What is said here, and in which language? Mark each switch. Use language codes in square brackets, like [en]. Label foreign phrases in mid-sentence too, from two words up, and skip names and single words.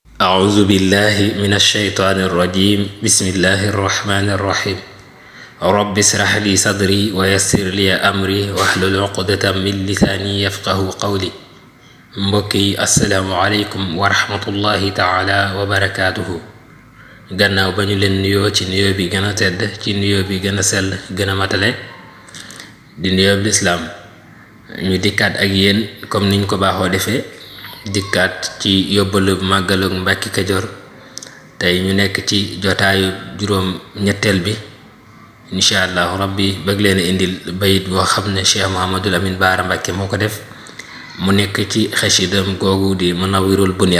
[ar] أعوذ بالله من الشيطان الرجيم بسم الله الرحمن الرحيم رب اشرح لي صدري ويسر لي أمري واحلل عقدة من لساني يفقه قولي mbokki السلام عليكم و رحمة الله تعالى وبركاته [wo] gannaaw ba ñu leen nuyoo ci nuyoo bi gën a tedd ci nuyoo bi gën a sell gën a matale di nuyoo bi lislaam ñu dikkaat ak yéen comme niñ ko baaxoo defee dikkaat ci yóbbalu màggalug Mbàkke Kajoor tey ñu nekk ci jotaayu juróom ñetteel bi [ar] إن شاء الله ربي [wo] bëgg leen indil bayit boo xam ne Cheikh Mouhamadul Amin Baara Mbàkke moo ko def mu nekk ci xasidam googu di Munawwirul Bunyaan.